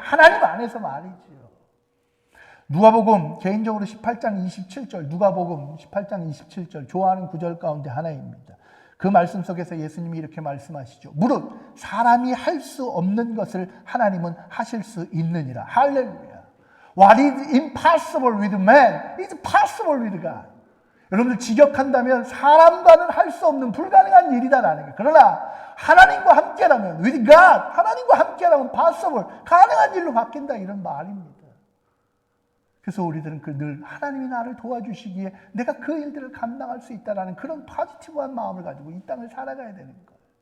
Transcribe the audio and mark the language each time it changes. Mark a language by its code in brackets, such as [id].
[ko] 하나님 안에서 말이지요. 누가복음 개인적으로 18장 27절, 누가복음 18장 27절 좋아하는 구절 가운데 하나입니다. 그 말씀 속에서 예수님이 이렇게 말씀하시죠. 무릇 사람이 할 수 없는 것을 하나님은 하실 수 있느니라. 할렐루야. [en] What is impossible with man is possible with God. [ko] 여러분들 직역한다면 사람과는 할 수 없는 불가능한 일이다라는 거예요. 그러나 하나님과 함께라면, [en] with God, [ko] 하나님과 함께라면 possible, 가능한 일로 바뀐다, 이런 말입니다. 그래서 우리들은 늘 하나님이 나를 도와주시기에 내가 그 일들을 감당할 수 있다라는 그런 포지티브한 마음을 가지고 이 땅을 살아가야 되는 거예요.